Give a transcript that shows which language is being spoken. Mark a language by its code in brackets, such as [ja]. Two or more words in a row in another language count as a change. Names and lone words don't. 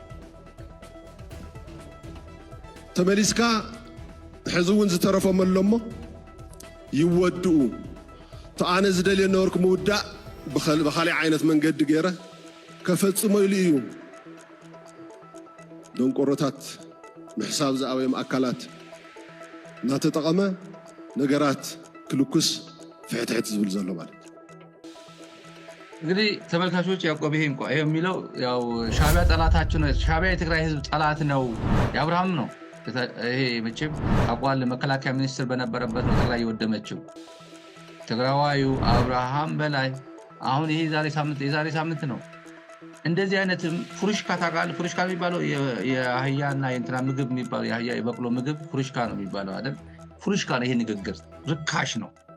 [ti] ተመሊስካ ሕዚ እውን ዝተረፈም ኣሎሞ ይወድኡ ተኣነ ዝደልየ ነበርኩ ምውዳእ ብኻሊእ ዓይነት መንገዲ ገይረ ከፈጽሞ ኢሉ እዩ ደንቆሮታት ምሕሳብ ዝኣበዮም ኣካላት እናተጠቐመ ነገራት ክልኩስ ፍሕትሕት ዝብል ዘሎ ማለት [am] እንግዲህ ተመልካቾች ያዕቆብ ይሄ እንኳን የሚለው ያው ሻዕቢያ ጠላታችን ነው ሻዕቢያ የትግራይ ህዝብ ጠላት ነው የአብርሃም ነው ይሄ መቼም አቋል መከላከያ ሚኒስትር በነበረበት ነው ትግራይ የወደመችው ትግራዋዩ አብርሃም በላይ አሁን ይሄ የዛሬ ሳምንት ነው እንደዚህ አይነትም ፍሩሽካ ታቃል ፍሩሽካ የሚባለው የአህያና የእንትና ምግብ የሚባለው የአህያ የበቅሎ ምግብ ፍሩሽካ ነው የሚባለው አይደል ፍሩሽካ ነው ይሄ ንግግር ርካሽ ነው